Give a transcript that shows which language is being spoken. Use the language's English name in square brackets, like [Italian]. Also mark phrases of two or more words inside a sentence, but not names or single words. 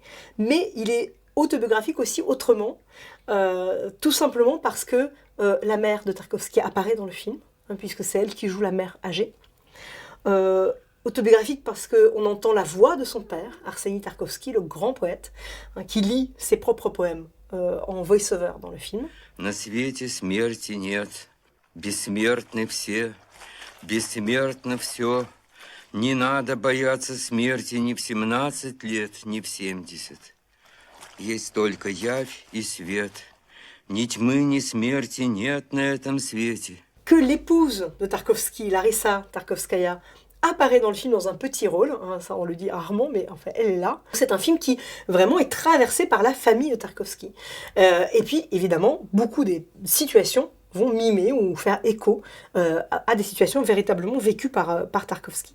[French] Mais il est autobiographique aussi autrement, tout simplement parce que la mère de Tarkovsky apparaît dans le film, hein, puisque c'est elle qui joue la mère âgée. Autobiographique parce qu'on entend la voix de son père, Arseny Tarkovsky, le grand poète, hein, qui lit ses propres poèmes en voice-over dans le film. [Russian] На свете смерти нет, бессмертны все, бессмертно все. Не надо бояться смерти ни в 17 лет, ни в 70. Есть только явь и свет, ни тьмы, ни смерти нет на этом свете. [French] Que l'épouse de Tarkovsky, Larissa Tarkovskaya, apparaît dans le film dans un petit rôle, hein, ça on le dit rarement, mais enfin elle est là. C'est un film qui vraiment est traversé par la famille de Tarkovsky. Et puis évidemment, beaucoup des situations vont mimer ou faire écho à des situations véritablement vécues par Tarkovsky.